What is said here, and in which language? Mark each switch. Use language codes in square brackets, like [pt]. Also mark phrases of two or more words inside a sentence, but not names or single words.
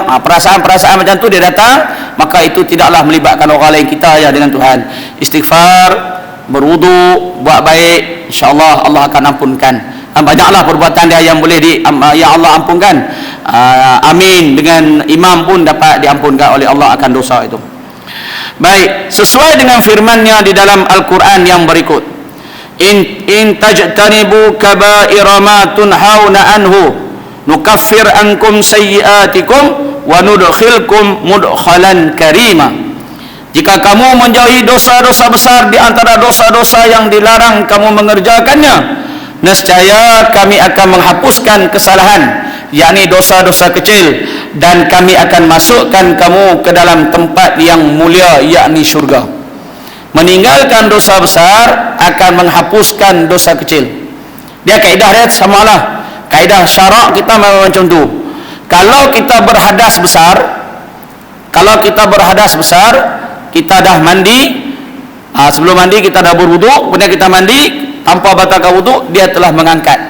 [ms] Perasaan-perasaan macam tu dia datang, maka itu tidaklah melibatkan orang lain, kita ya dengan Tuhan. Istighfar, berwudu, buat baik, [ar] إن شاء الله [ms] Allah akan ampunkan. Banyaklah perbuatan dia yang boleh yang Allah ampunkan. Amin, dengan imam pun dapat diampunkan oleh Allah akan dosa itu. Baik, sesuai dengan firman-Nya di dalam Al-Quran yang berikut, [ar] إن تجتنبوا كبائر ما تنهون عنه نكفر عنكم سيئاتكم وندخلكم مدخلا كريما. [ms] Jika kamu menjauhi dosa-dosa besar di antara dosa-dosa yang dilarang kamu mengerjakannya, nescaya kami akan menghapuskan kesalahan, yakni dosa-dosa kecil, dan kami akan masukkan kamu ke dalam tempat yang mulia, yakni syurga. Meninggalkan dosa besar akan menghapuskan dosa kecil. Dia kaedah dia samalah. Kaedah syarak kita memang macam tu. Kalau kita berhadas besar, kita dah mandi, sebelum mandi kita dah berwuduk, kemudian kita mandi tanpa batalkan wuduk, dia telah mengangkat.